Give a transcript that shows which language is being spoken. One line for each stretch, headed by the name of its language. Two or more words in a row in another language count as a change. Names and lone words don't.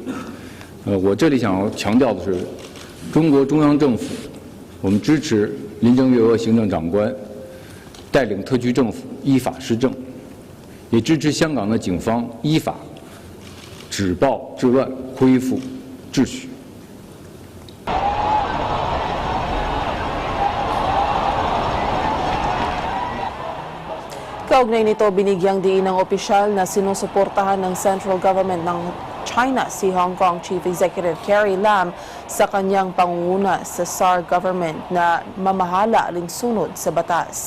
Chinese: 我这里想要强调的是，中国中央政府，我们支持林郑月娥行政长官带领特区政府依法施政，也支持香港的警方依法止暴制乱，恢复秩序。
Filipino: Kaugnay nito, binigyang diin ng opisyal na sinusuportahan ng
English: central government
Filipino: ng China si Hong Kong
English: Chief Executive
Filipino: Carrie Lam sa kanyang pangunguna sa
English: SAR government
Filipino: na mamahala alinsunod sa batas.